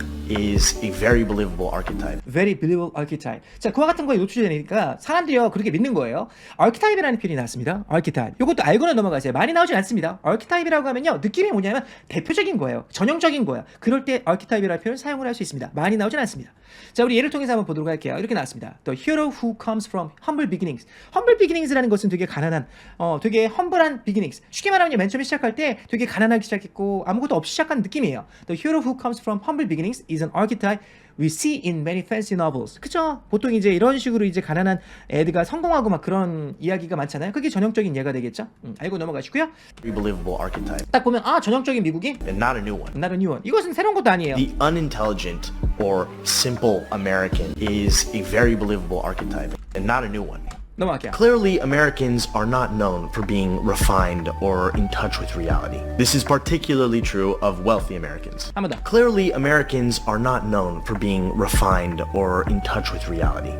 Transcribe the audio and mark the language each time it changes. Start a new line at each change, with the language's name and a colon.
English: is a very believable archetype. very believable archetype.
Korean: 자, 그와 같은 거에 노출이 되니까 사람들이요 그렇게 믿는 거예요. archetype이라는 표현이 나왔습니다.
English: archetype.
Korean: 이것도 알고는 넘어가세요. 많이 나오진 않습니다. archetype이라고 하면요 느낌이 뭐냐면 대표적인 거예요. 전형적인 거야. 그럴 때 archetype이라는 표현을 사용을 할 수 있습니다. 많이 나오진 않습니다. 자, 우리 예를 통해서 한번 보도록 할게요. 이렇게 나왔습니다.
English: The hero who comes from humble beginnings.
Korean: humble beginnings라는 것은 되게 가난한, 되게 humble한 beginnings. 쉽게 말하면 맨 처음에 시작할 때 되게 가난하게 시작했고 아무것도 없이 시작한 느낌이에요.
English: The hero who comes from humble beginnings is an archetype we see in many fancy novels.
Korean: 그쵸? 보통 이제 이런 식으로 이제 가난한 애들가 성공하고 막 그런 이야기가 많잖아요. 그게 전형적인 예가 되겠죠? 알고 넘어가시고요.
English: Very believable archetype
Korean: 딱 보면 아 전형적인 미국인
English: and not a new one. 나는 뉴원.
Korean: 이것은 새로운 것도 아니에요.
English: The unintelligent or simple American is a very believable archetype and not a new one.
Korean: 넘어갈게요.
English: Clearly, Americans are not known for being refined or in touch with reality. This is particularly true of wealthy Americans.
Korean: 한 번 더.
English: Clearly, Americans are not known for being refined or in touch with reality.